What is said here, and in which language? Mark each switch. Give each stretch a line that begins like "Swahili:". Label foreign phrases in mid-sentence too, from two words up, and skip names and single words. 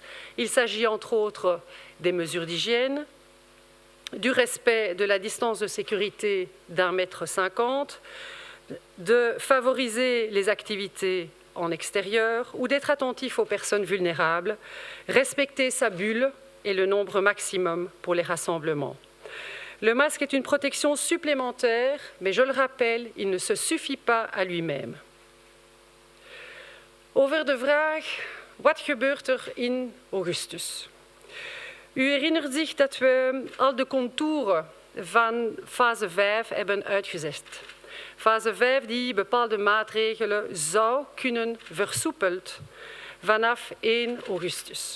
French: Il s'agit entre autres des mesures d'hygiène, du respect de la distance de sécurité d'1,50 m, de favoriser les activités en extérieur ou d'être attentif aux personnes vulnérables, respecter sa bulle et le nombre maximum pour les rassemblements. Le masque est une protection supplémentaire, mais je le rappelle, il ne se suffit pas à lui-même.
Dutch: Over de vraag, wat gebeurt er in augustus? U herinnert zich dat we al de contouren van fase 5 hebben uitgezet. Fase 5 die bepaalde maatregelen zou kunnen versoepeld vanaf 1 augustus.